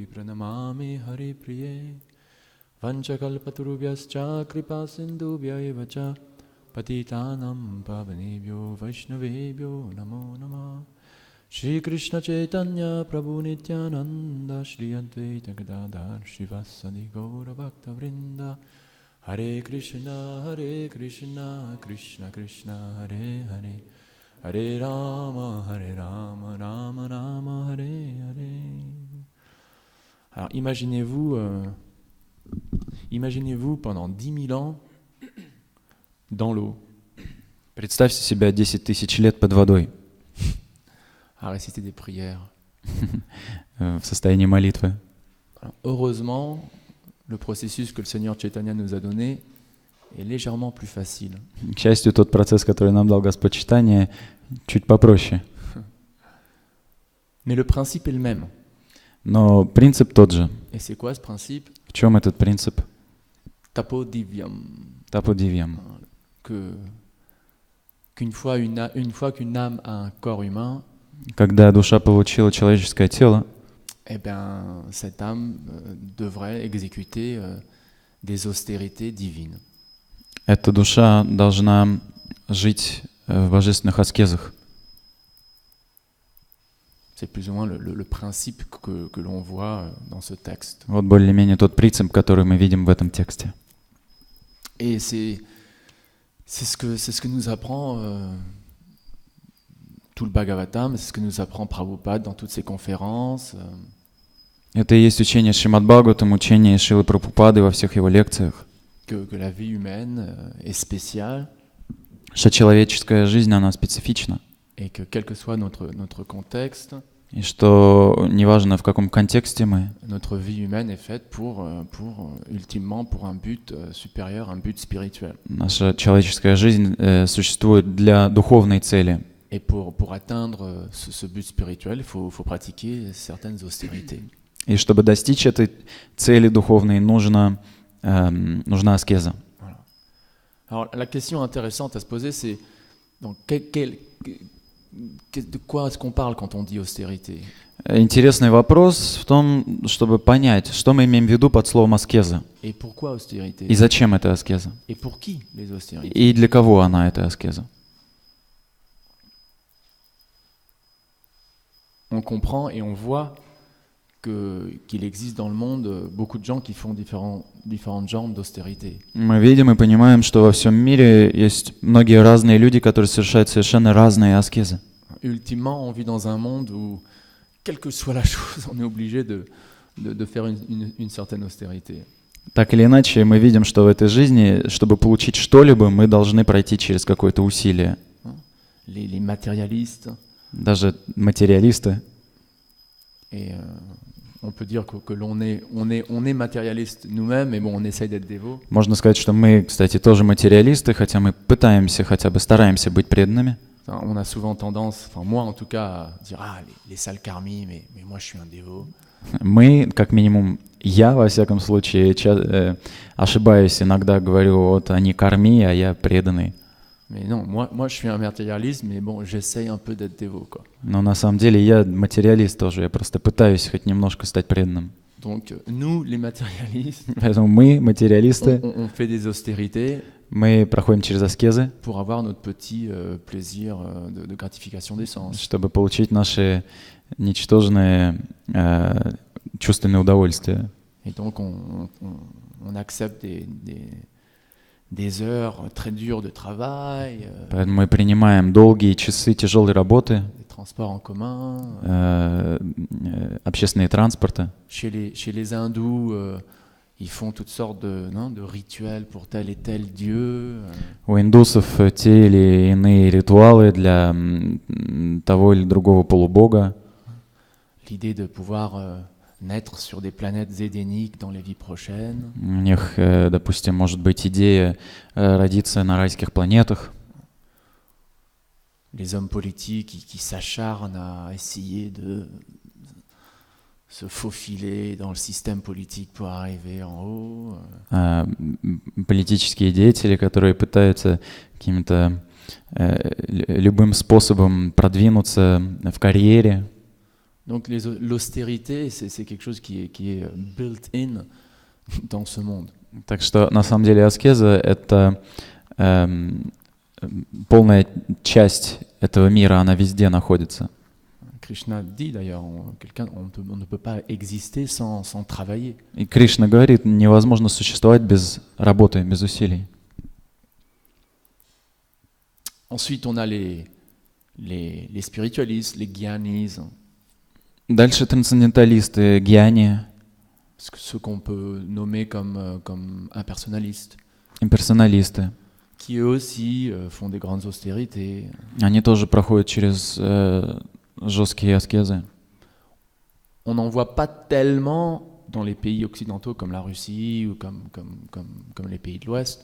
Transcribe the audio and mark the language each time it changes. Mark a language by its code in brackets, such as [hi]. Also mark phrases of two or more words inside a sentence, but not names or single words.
[sa] प्रणमामि हरि प्रिये वाञ्छाकल्पतरुभ्यश्च कृपा सिन्धुभ्य एव च पतितानां पावनेभ्यो वैष्णवेभ्यो नमो नमः श्री कृष्ण चैतन्य प्रभु नित्यानन्द श्री अद्वैत गदाधर शिवसादि गौर भक्त वृन्द हरे कृष्ण कृष्ण कृष्ण हरे हरे हरे राम, राम राम, हरे हरे. [fr] Alors imaginez-vous pendant 10 000 ans dans l'eau. [ru] Представьте себя 10 тысяч лет под водой. [fr] À réciter des prières. [ru] В состоянии молитвы. [fr] Alors, heureusement, le processus que le Seigneur Chaitanya nous a donné est légèrement plus facile. [ru] К счастью, тот процесс, который нам дал Господь Чайтанья, чуть попроще. [fr] Mais le principe est le même. [ru] Но принцип тот же. [fr] Et c'est quoi ce principe? [ru] В чем этот принцип? [fr] Tapodivyam. [ru] Tapodivyam. [fr] Qu'une fois qu'une âme a un corps humain, [ru] когда душа получила человеческое тело, [fr] eh bien, cette âme devrait exécuter des austérités divines. [ru] Эта душа должна жить в божественных аскезах. [fr] C'est plus ou moins le principe que l'on voit dans ce texte. [ru] Вот более-менее тот принцип, который мы видим в этом тексте. [fr] Et c'est ce que nous apprend tout le Bhagavatam, c'est ce que nous apprend Prabhupada dans toutes ses conférences. [ru] Это и есть учение Шримад Бхагаватам, учение Шрилы Прабхупады во всех его лекциях. [fr] Que la vie humaine est spéciale. [ru] Что человеческая жизнь, она специфична. [fr] Et que quel que soit notre contexte, [ru] И что неважно, в каком контексте мы, [fr] Notre vie humaine est faite ultimement pour un but supérieur, un but spirituel. [ru] наша человеческая жизнь существует для духовной цели. [fr] Et pour atteindre ce but spirituel, il faut pratiquer certaines austérités. [ru] И чтобы достичь этой цели духовной, нужна аскеза. [fr] Voilà. Alors la question intéressante à se poser, c'est donc, de quoi est-ce qu'on parle quand on dit austérité? [ru] Интересный вопрос в том, чтобы понять, что мы имеем в виду под словом аскеза. [fr] Et pourquoi austérité? [ru] И зачем эта аскеза? [fr] Et pour qui les austérités? [ru] И для кого она, эта аскеза? [fr] On comprend et on voit qu'il existe dans le monde beaucoup de gens qui font différentes genres d'austérité. [ru] Мы видим и понимаем, что во всем мире есть многие разные люди, которые совершают совершенно разные аскезы. [fr] Ultimement, on vit dans un monde où, quelle que soit la chose, on est obligé de faire une certaine austérité. [ru] Так или иначе, мы видим, что в этой жизни, чтобы получить что-либо, мы должны пройти через какое-то усилие. [fr] Les matérialistes. [ru] Даже материалисты. [fr] Et on peut dire que on est matérialiste nous-mêmes, mais bon, on essaye d'être dévot. [ru] Можно сказать, что мы, кстати, тоже материалисты, хотя мы пытаемся, хотя бы стараемся быть преданными. [fr] On a souvent tendance, enfin moi en tout cas, à dire les sales karmis, mais moi je suis un dévot. [ru] Мы, как минимум, я, во всяком случае, ошибаюсь иногда, говорю, вот они карми, а я преданный. [fr] Mais non, moi je suis un matérialiste, mais bon, j'essaye un peu d'être dévot, quoi. [ru] Но на самом деле я материалист тоже, я просто пытаюсь хоть немножко стать преданным. [fr] Donc nous, les matérialistes, [ru] Поэтому мы, материалисты, [fr] on fait des austérités [ru] мы проходим через аскезы, [fr] pour avoir notre petit plaisir de gratification des sens. [ru] чтобы получить наши ничтожные чувственные удовольствия. [fr] Et donc on accepte des heures très dures de travail, [ru] Поэтому мы принимаем долгие часы тяжелой работы, [fr] des transports en commun. [ru] общественные транспорты. [fr] Chez les hindous, ils font toutes sortes de rituels pour tel et tel dieu. [ru] У индусов те или иные ритуалы для того или другого полубога. [fr] L'idée de pouvoir naître sur des planètes édéniques dans les vies prochaines. [ru] У них, допустим, может быть идея родиться на райских планетах. [fr] Les hommes politiques qui s'acharnent à essayer de se faufiler dans le système politique pour arriver en haut. [ru] Политические деятели, которые пытаются каким-то любым способом продвинуться в карьере. [fr] Donc l'austérité, c'est quelque chose qui est built-in dans ce monde. [ru] Так что на самом деле аскеза — это полная часть этого мира, она везде находится. [fr] Krishna dit d'ailleurs, on ne peut pas exister sans travailler. [ru] И Кришна говорит, невозможно существовать без работы, без усилий. [fr] Ensuite, on a les spiritualistes, les gyanis. [ru] Дальше трансценденталисты, гьяни, [fr] Ceux qu'on peut nommer comme impersonnalistes. [ru] имперсоналисты. [fr] Qui eux aussi font des grandes austérités. [ru] Они тоже проходят через жесткие аскезы. [fr] On n'en voit pas tellement dans les pays occidentaux comme la Russie ou comme les pays de l'Ouest.